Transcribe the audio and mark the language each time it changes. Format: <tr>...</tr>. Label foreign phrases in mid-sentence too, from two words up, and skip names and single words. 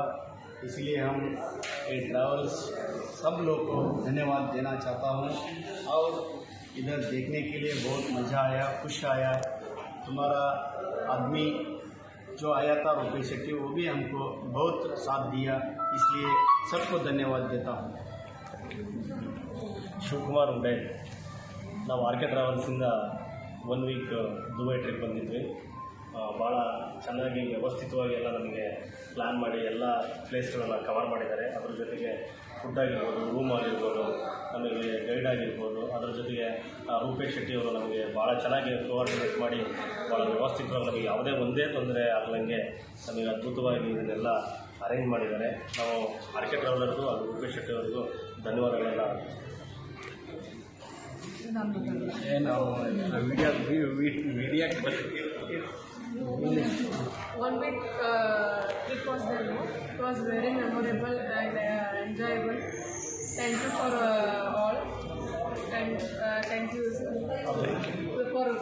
<hi>इसलिए हम ये ट्रैवल्स सब लोग को धन्यवाद देना चाहता हूँ। और इधर देखने के लिए बहुत मज़ा आया, खुश आया। तुम्हारा आदमी जो आया था रुपेश शेट्टी, वो भी हमको बहुत साथ दिया, इसलिए सबको धन्यवाद देता हूँ।</hi> <kn>ಶಿವಕುಮಾರ್ ಉಂಡೆ. ನಾವು ಆರ್ ಕೆ ಟ್ರಾವೆಲ್ಸಿಂದ</kn> <en>1 week Dubai trip</en> <kn>ಬಂದಿದ್ವಿ. ಭಾಳ ಚೆನ್ನಾಗಿ ವ್ಯವಸ್ಥಿತವಾಗಿ ಎಲ್ಲ ನಮಗೆ ಪ್ಲ್ಯಾನ್ ಮಾಡಿ ಎಲ್ಲ ಪ್ಲೇಸ್ಗಳನ್ನು ಕವರ್ ಮಾಡಿದ್ದಾರೆ. ಅದ್ರ ಜೊತೆಗೆ ಫುಡ್ ಆಗಿರ್ಬೋದು, ರೂಮ್ ಆಗಿರ್ಬೋದು, ನಮಗೆ ಗೈಡ್ ಆಗಿರ್ಬೋದು, ಅದರ ಜೊತೆಗೆ ರೂಪೇಶ್ ಶೆಟ್ಟಿಯವರು ನಮಗೆ ಭಾಳ ಚೆನ್ನಾಗಿ ಕೋಆರ್ಡಿನೇಟ್ ಮಾಡಿ ಭಾಳ ವ್ಯವಸ್ಥಿತವಾಗಿ ನಮಗೆ ಯಾವುದೇ ಒಂದೇ ತೊಂದರೆ ಆಗದಂಗೆ ನಮಗೆ ಅದ್ಭುತವಾಗಿ ಇದನ್ನೆಲ್ಲ ಅರೇಂಜ್ ಮಾಡಿದ್ದಾರೆ. ನಾವು ಆರ್ ಕೆ ಟ್ರಾವೆಲರ್ಗೂ ಹಾಗೂ ರೂಪೇಶ್ ಶೆಟ್ಟಿಯವರಿಗೂ ಧನ್ಯವಾದಗಳೆಲ್ಲ.</kn> <en>One week trip was there. It was very memorable and enjoyable. Thank you for all, and thank you for Rupesh.</en>